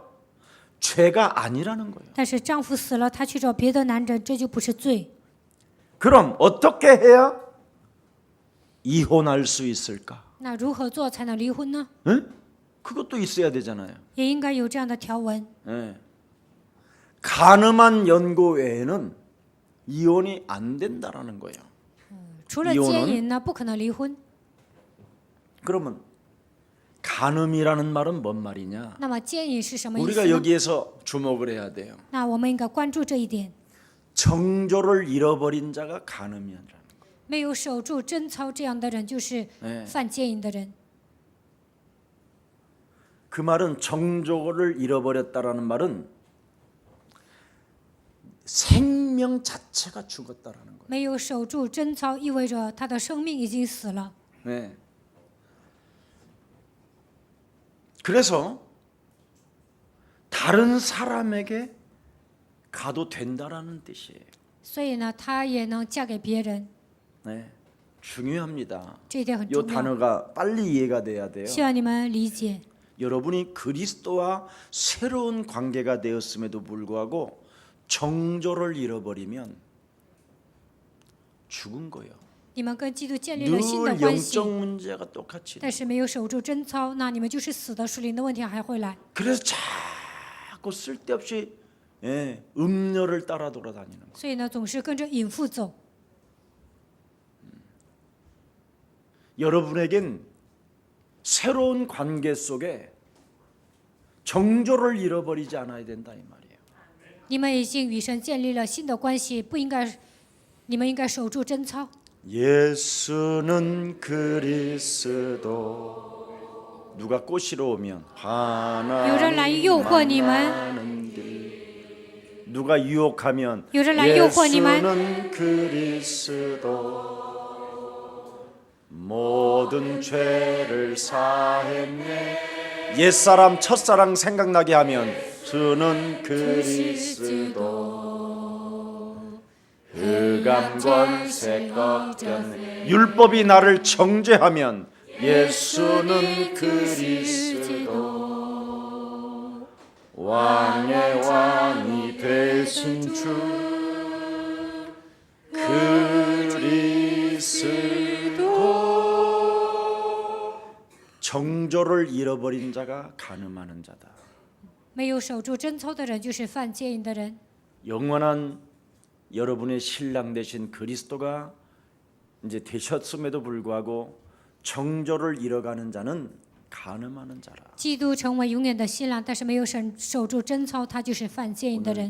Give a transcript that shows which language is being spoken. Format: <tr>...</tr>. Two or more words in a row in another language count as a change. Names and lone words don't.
<ko>죄가 아니라는 거예요.</ko> <zh>但是丈夫死了，她去找别的男人，这就不是罪。</zh> <ko>그럼 어떻게 해야 이혼할 수 있을까?</ko> <zh>那如何做才能离婚呢？</zh> <ko>응? 그것도 있어야 되잖아요.</ko> <zh>也应该有这样的条文。</zh> <ko>예. 간음한 연고 외에는 이혼이 안 된다라는 거예요.</ko> <zh>除了奸淫呢，不可能离婚。</zh> <ko>그러면 간음이라는 말은 뭔 말이냐?</ko> <zh>那么奸淫是什么意思</zh> <ko>우리가</ko> <zh>呢？</zh> <ko>여기에서 주목을 해야 돼요.</ko> <zh>那我们应该关注这一点。</zh> <ko>정조를 잃어버린 자가 간음이라는</ko> <zh>没有守住贞操这样的人，就是犯奸淫的人。</zh> <ko>그 말은 정조를 잃어버렸다라는 말은 생명 자체가 죽었다라는 거예요.</ko> <zh>没有守住贞操，意味着他的生命已经死了。</zh> <ko>네. 그래서 다른 사람에게 가도 된다라는 뜻이에요.</ko> <zh>所以呢，她也能嫁给别人，</zh> <ko>네. 중요합니다.</ko> <zh>这一点很</zh> <ko>이</ko> <zh>重要。</zh> <ko>단어가 빨리 이해가 돼야 돼요.</ko> <zh>希望你们理解。</zh> <ko>여러분이 그리스도와 새로운 관계가 되었음에도 불구하고 정조를 잃어버리면 죽은 거예요.</ko> <zh>你们跟基督建立了新的</zh> <ko>늘</ko> <zh>关系，</zh> <ko>영적 문제가 똑같이.</ko> <zh>但是没有守住贞操，那你们就是死的，属灵的问题还会来。</zh> <ko>그래서 자꾸 쓸데없이 음녀를 따라 돌아다니는 거예요.</ko> <zh>所以呢，总是跟着淫妇走。</zh> <ko>여러분에겐 새로운 관계 속에 정조를 잃어버리지 않아야 된다 이 말이에요.</ko> <zh>你们已经与神建立了新的关系，不应该，你们应该守住贞操。</zh> <ko>예수는 그리스도 누가 꼬시러 오면</ko> <zh>有人来诱惑你们，</zh> <ko>하나님 누가 유혹하면</ko> <zh>有人来诱惑你们，</zh> <ko>예수는 그리스도 모든 죄를 사했네. 옛사람 첫사랑 생각나게 하면 주는 그리스도 흑암 권세 꺾였네. 율법이 나를 정죄하면 예수는 그리스도 왕의 왕이 되신 주 그리스도. 정조를 잃어버린 자가 간음하는 자다.</ko> <zh>没有守住贞操的人，就是犯奸淫的人。</zh> <ko>영원한 여러분의 신랑 되신 그리스도가 이제 되셨음에도 불구하고 정조를 잃어가는 자는 간음하는 자라.</ko> <zh>基督成为永远的新郎，但是没有守住贞操，他就是犯奸淫的人。</zh>